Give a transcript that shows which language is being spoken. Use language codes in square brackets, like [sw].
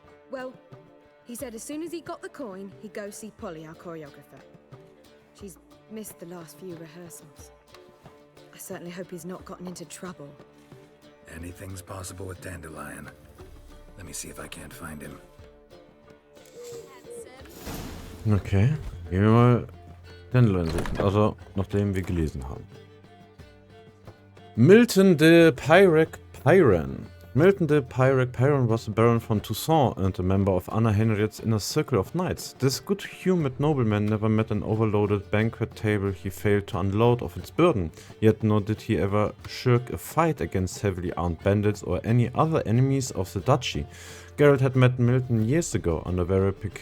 [en] Well, he said as soon as he got the coin, he'd go see Polly, our choreographer. She's missed the last few rehearsals. I certainly hope he's not gotten into trouble. Anything's possible with Dandelion. Let me see if I can't find him. [de] Okay, gehen wir mal Dandelion suchen. Also, nachdem wir gelesen haben. [en] Milton de Pyrac Pyran. Milton de Pyrac Pyran was a baron from Toussaint and a member of Anna Henriette's inner circle of knights. This good-humoured nobleman never met an overloaded banquet table he failed to unload of its burden, yet nor did he ever shirk a fight against heavily armed bandits or any other enemies of the duchy. Geralt had met Milton years ago under very